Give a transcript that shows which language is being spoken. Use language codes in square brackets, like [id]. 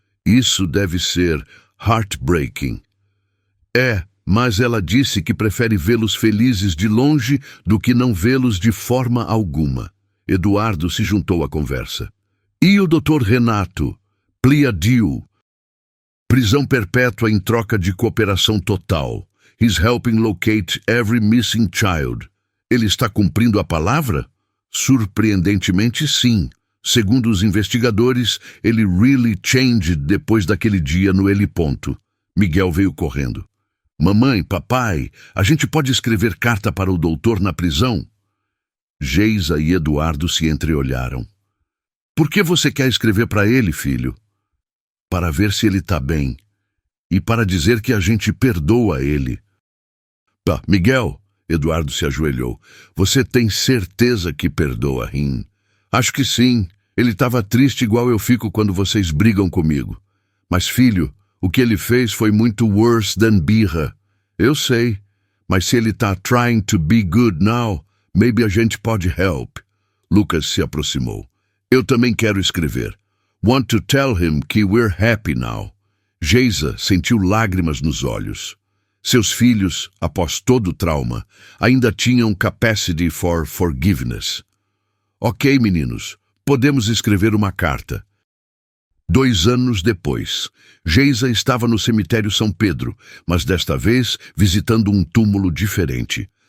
[pt] Isso deve ser heartbreaking. Mas ela disse que prefere vê-los felizes de longe do que não vê-los de forma alguma. Eduardo se juntou à conversa. E o Dr. Renato? Pleadiu. Prisão perpétua em troca de cooperação total. [en] He's helping locate every missing child. [pt] Ele está cumprindo a palavra? Surpreendentemente, sim. Segundo os investigadores, ele [en] really changed [pt] depois daquele dia no heliponto. Miguel veio correndo. Mamãe, papai, a gente pode escrever carta para o doutor na prisão? Geisa e Eduardo se entreolharam. Por que você quer escrever para ele, filho? Para ver se ele está bem. E para dizer que a gente perdoa ele. Miguel, Eduardo se ajoelhou. Você tem certeza que perdoa Rim? Acho que sim. Ele estava triste igual eu fico quando vocês brigam comigo. Mas, filho, o que ele fez foi muito [en] worse than [pt] birra. Eu sei. Mas se ele está [en] trying to be good now, maybe [pt] a gente pode help. Lucas se aproximou. Eu também quero escrever. [en] Want to tell him [pt] que [en] we're happy now. [pt] Geisa sentiu lágrimas nos olhos. Seus filhos, após todo o trauma, ainda tinham [en] capacity for forgiveness. [pt] Ok, meninos, podemos escrever uma carta. 2 anos depois, Geisa estava no cemitério São Pedro, mas desta vez visitando um túmulo diferente.